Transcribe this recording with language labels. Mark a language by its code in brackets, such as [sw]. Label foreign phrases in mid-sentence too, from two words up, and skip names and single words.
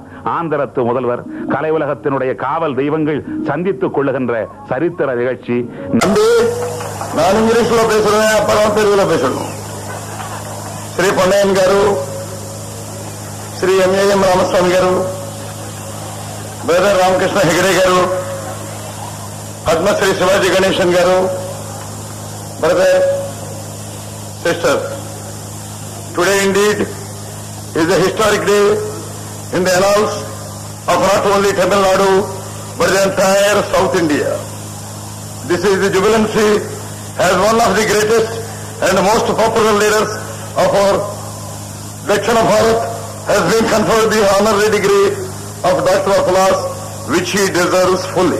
[ta] ஆந்திரத்து முதல்வர், கலை உலகத்தினுடைய காவல் தெய்வங்கள் சந்தித்துக் கொள்ளுகின்ற சரித்திர நிகழ்ச்சி. நான் ఇంగ్లీష్లో பேசுறேன், அப்புறம் తెలుగులో பேசணும். [te] శ్రీ పొన్నయ్యన్ గారు, శ్రీ ఎంఏఎం రామస్వామి గారు, బ్రదర్ రామకృష్ణ హెగడే గారు, పద్మశ్రీ శివాజీ గణేశన్ గారు, [en] brother sister, today indeed is a historic day in the annals of not only Tamil Nadu but the entire South India. This is the jubilancy as one of the greatest and most popular leaders of our [hi] Dakshina Bharat [en] has been conferred the honorary degree of Doctor of Laws, which he deserves fully.